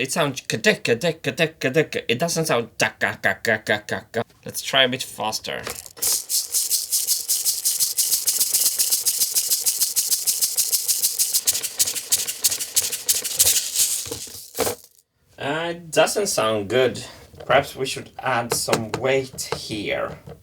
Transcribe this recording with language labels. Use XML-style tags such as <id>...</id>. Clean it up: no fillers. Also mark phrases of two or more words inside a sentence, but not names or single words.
<en>It sounds ka-dek-ka-dek-ka-dek-ka-dek. It doesn't sound da-ka-ka-ka-ka-ka. Let's try a bit faster. It doesn't sound good. Perhaps we should add some weight here.</en>